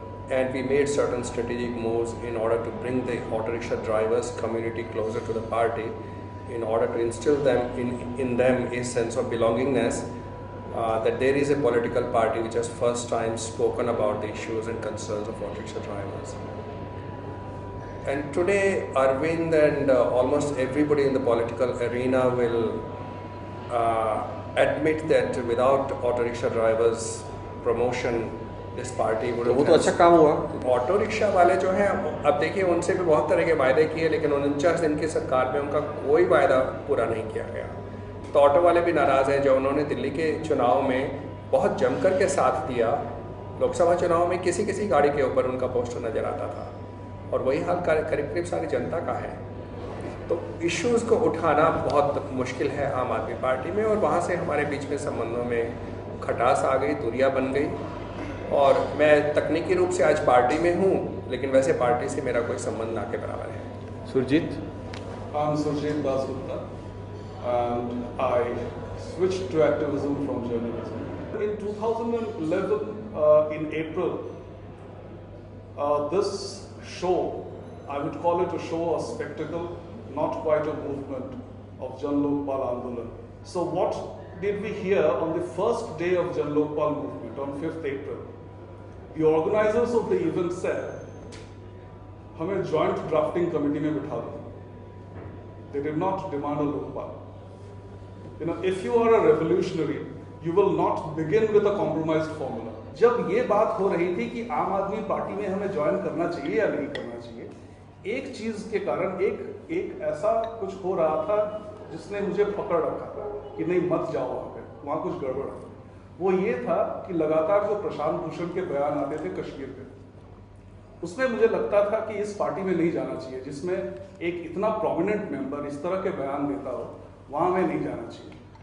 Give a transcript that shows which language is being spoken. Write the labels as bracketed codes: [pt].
[en] And we made certain strategic moves in order to bring the auto rickshaw drivers community closer to the party, in order to instill them in them a sense of belongingness, that there is a political party which has first time spoken about the issues and concerns of auto rickshaw drivers. And today, Arvind and almost everybody in the political arena will admit that without auto rickshaw drivers promotion, this party would have. [hi] वो तो अच्छा काम हुआ। Auto rickshaw वाले जो हैं, अब देखिए उनसे भी बहुत तरह के वायदे किए, लेकिन 49 दिन की सरकार में उनका कोई वायदा पूरा नहीं किया गया। तो ऑटो वाले भी नाराज़ हैं। जो उन्होंने दिल्ली के चुनाव में बहुत जमकर के साथ दिया, लोकसभा चुनाव में किसी किसी गाड़ी के ऊपर उनका पोस्टर नज़र आता था, और वही हाल करीब करीब सारी जनता का है। तो इश्यूज़ को उठाना बहुत मुश्किल है आम आदमी पार्टी में, और वहाँ से हमारे बीच में संबंधों में खटास आ गई, दूरियां बन गई। और मैं तकनीकी रूप से आज पार्टी में हूँ, लेकिन वैसे पार्टी से मेरा कोई संबंध ना के बराबर है। Surjit? [en] I'm Surjit Dasgupta and I switched to activism from journalism. In 2011, in April, this show, I would call it a show, a spectacle, not quite a movement, of Jan Lokpal Andolan. So what did we hear on the first day of Jan Lokpal movement, on 5th April? The organizers of the event said, [hi] हमें joint drafting committee में बिठा दो. [en] They did not demand a Lokpal. You know, if you are a revolutionary, you will not begin with a compromised formula. [hi] जब ये बात हो रही थी कि आम आदमी पार्टी में हमें ज्वाइन करना चाहिए या नहीं करना चाहिए, एक चीज के कारण एक ऐसा कुछ हो रहा था जिसने मुझे पकड़ रखा था कि नहीं मत जाओ वहाँ पे, वहाँ कुछ गड़बड़ है। वो ये था कि लगातार जो प्रशांत भूषण के बयान आते थे कश्मीर पे, उसमें मुझे लगता था कि इस पार्टी में नहीं जाना चाहिए जिसमें एक इतना प्रोमिनेंट मेंबर इस तरह के बयान देता हो, वहां में नहीं जाना चाहिए।